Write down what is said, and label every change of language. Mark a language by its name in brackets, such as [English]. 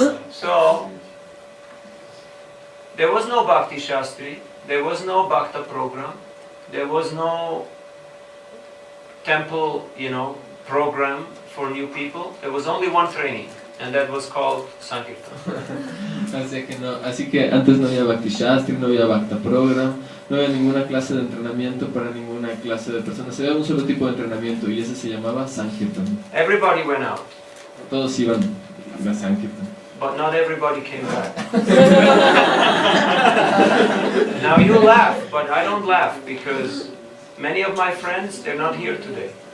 [English] So, there was no Bhakti Shastri, there was no Bhakta program, there was no temple, program for new people. There was only one training, and that was called Sankirtan. [Spanish] Así que antes no había Bhakti Shastri, no había Bhakta Program, no había ninguna clase de entrenamiento para ninguna clase de personas. Había un solo tipo de entrenamiento y ese se llamaba Sankirtan. [English] Everybody went out, [Spanish] Todos iban a Sankirtan. [English] but not everybody came back. Now you laugh, but I don't laugh because many of my friends, they're not here today.